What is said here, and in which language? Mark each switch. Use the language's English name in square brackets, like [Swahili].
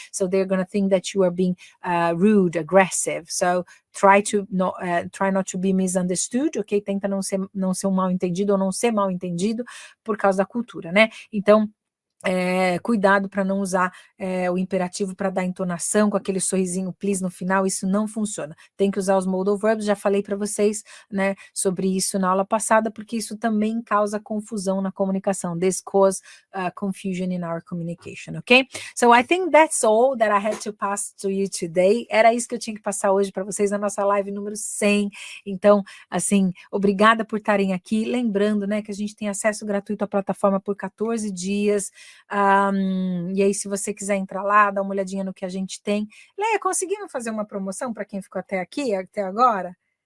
[English] So they're gonna think that you are being rude, aggressive. So try not to be misunderstood, ok? [Portuguese] Tenta não ser um mal entendido ou não ser mal entendido por causa da cultura, né? Então, cuidado para não usar o imperativo para dar entonação com aquele sorrisinho please no final, isso não funciona. Tem que usar os modal verbs, já falei para vocês, né, sobre isso na aula passada, porque isso também causa confusão na comunicação. [English] This cause confusion in our communication, ok? So I think that's all that I had to pass to you today. [Portuguese] Era isso que eu tinha que passar hoje para vocês na nossa live número 100. Então, assim, obrigada por estarem aqui. Lembrando, né, que a gente tem acesso gratuito à plataforma por 14 dias. E aí, se você quiser entrar lá, dar uma olhadinha no que a gente tem. Leia, conseguimos fazer uma promoção para quem ficou até aqui, até agora?